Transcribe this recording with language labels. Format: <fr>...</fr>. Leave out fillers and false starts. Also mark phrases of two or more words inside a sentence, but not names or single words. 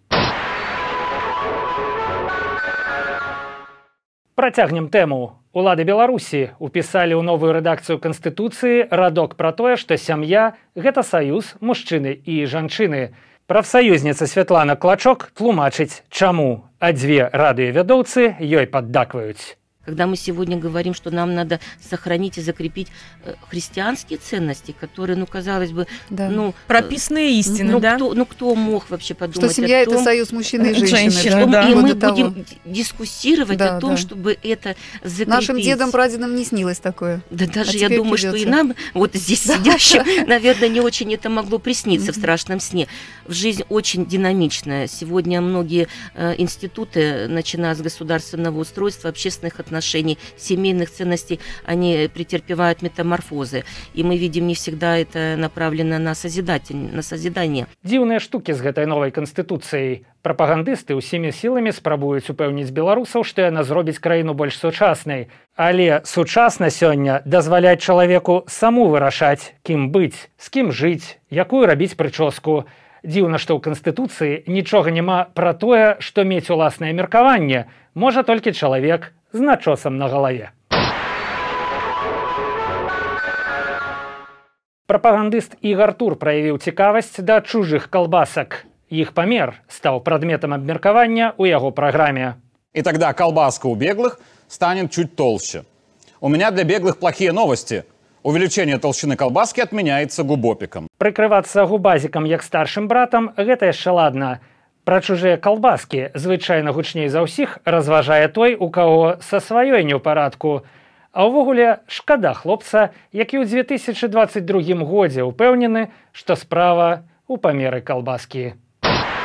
<be>Працягнем тэму. Улады Беларусі упісалі ў новую рэдакцыю Канстытуцыі радок пра тое, што сям'я – гэта саюз мужчыны і жанчыны. Прафсаюзніца Святлана Клачок тлумачыць, чаму, а дзве радыёвядоўцы ёй паддакваюць.</be> <ru>Когда мы сегодня говорим, что нам надо сохранить и закрепить христианские ценности, которые, ну, казалось бы, да. Ну... прописанные истины, да? Кто мог вообще подумать что семья о том... это союз мужчины и женщины. Да. И мы будем дискуссировать о том, чтобы это закрепить. Нашим дедам, прадедам не снилось такое. Да даже я думаю, что и нам, вот здесь сидящим, наверное, не очень это могло присниться в страшном сне. Жизнь очень динамичная. Сегодня многие институты, начиная с государственного устройства, общественных отношений, семейных ценностей, они претерпевают метаморфозы. И мы видим, не всегда это направлено на созидание.</ru> <be>Дзіўныя штукі з гэтай новай канстытуцыяй. Прапагандысты ўсімі сіламі спрабуюць упэўніць беларусаў, што яна зробіць краіну больш сучаснай. Але сучасна сёння дазваляць чалавеку саму вырашаць, кім быць, з кім жыць, якую рабіць прычоску. Дзіўна, што ў Канстытуцыі нічога няма пра тое, што мець уласнае меркаванне можа толькі чалавек з начосам на галаве. Прапагандыст Ігар Тур праявіў цікавасць да чужых калбасак. Іх памер стаў прадметам абмеркавання ў яго праграме.</be> <ru>И тогда колбаска у беглых станет чуть толще. У меня для беглых плохие новости. Увеличение толщины колбаски отменяется губопиком.</ru> <be>Прыкрывацца губазікам як старшым братам – гэта яшчэ ладна. Пра чужыя калбаскі звычайна гучней за ўсіх разважае той, у каго са сваёй не ў парадку. А ўвогуле шкада хлопца, які ў 2022 годзе ўпэўнены, што справа ў памеры калбаскі.</be>